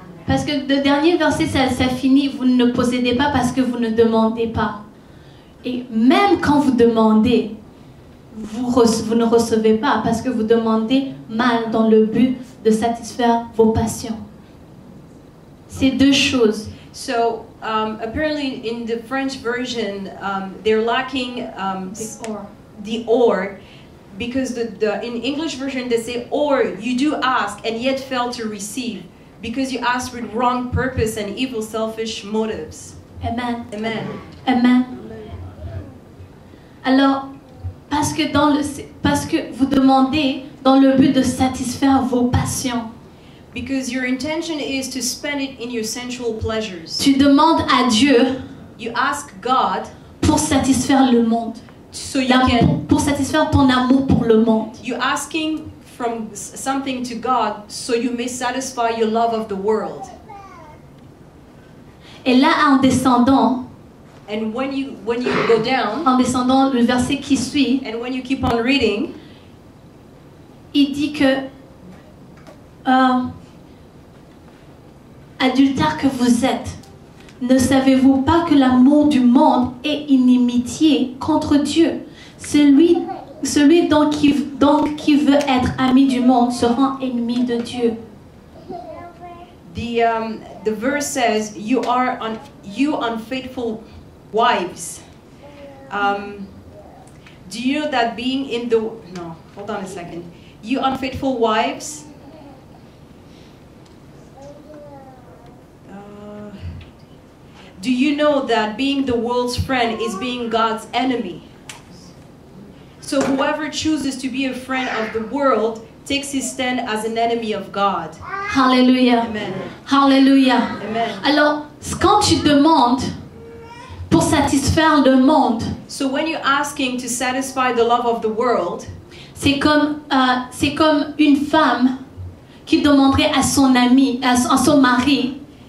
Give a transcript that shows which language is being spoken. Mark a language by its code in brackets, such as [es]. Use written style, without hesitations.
[fr] Parce que le dernier verset, ça finit, vous ne possédez pas parce que vous ne demandez pas. Et même quand vous demandez, vous ne recevez pas parce que vous demandez mal dans le but de satisfaire vos passions. C'est deux choses. [en] So apparently in the French version, they're lacking the or, because in English version they say, or you do ask and yet fail to receive because you ask with wrong purpose and evil, selfish motives. Amen. Amen. Amen. [fr] Alors, parce que vous demandez dans le but de satisfaire vos passions. [en] Because your intention is to spend it in your sensual pleasures. [fr] Tu demandes à Dieu [en] You ask God [fr] pour satisfaire le monde. [en] so you can. [fr] Pour satisfaire ton amour pour le monde. [en] You're asking from something to God so you may satisfy your love of the world. [fr] Et là, en descendant, [en] And when you go down, [fr] le verset qui suit, [en] and when you keep on reading, [fr] il dit que adultères que vous êtes, ne savez-vous pas que l'amour du monde est inimitié contre Dieu? Celui donc qui veut être ami du monde se rend ennemi de Dieu. [en] the verse says, "You unfaithful wives." Do you know that being in the no? Hold on a second. You unfaithful wives. Do you know that being the world's friend is being God's enemy? So whoever chooses to be a friend of the world takes his stand as an enemy of God. Hallelujah. Amen. Hallelujah. Amen. [fr] Alors, quand tu demandes pour satisfaire le monde, [en] So when you're asking to satisfy the love of the world, [fr] c'est comme une femme qui demanderait à son ami, à son mari,